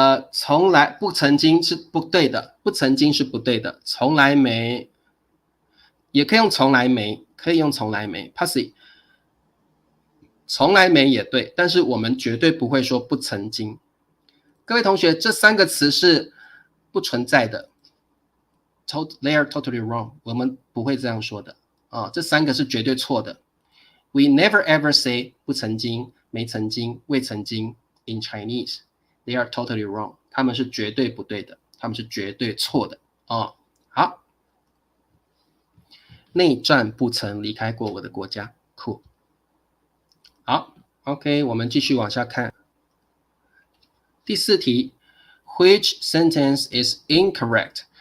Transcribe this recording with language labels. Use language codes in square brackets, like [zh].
[zh] 从来不曾经是不对的，不曾经是不对的，从来没，也可以用从来没，可以用从来没 passive， 从来没也对，但是我们绝对不会说不曾经。各位同学，这3个词是不存在的 ， [en] they are totally wrong， [zh] 我们不会这样说的啊，这3个是绝对错的。 [en] We never ever say 不曾经、没曾经、未曾经 in Chinese。 They are totally wrong， [zh] 他们是绝对不对的，他们是绝对错的哦。好，内战不曾离开过我的国家 ，cool。好 ，OK， 我们继续往下看。 [en] 第4题 ，Which sentence is incorrect？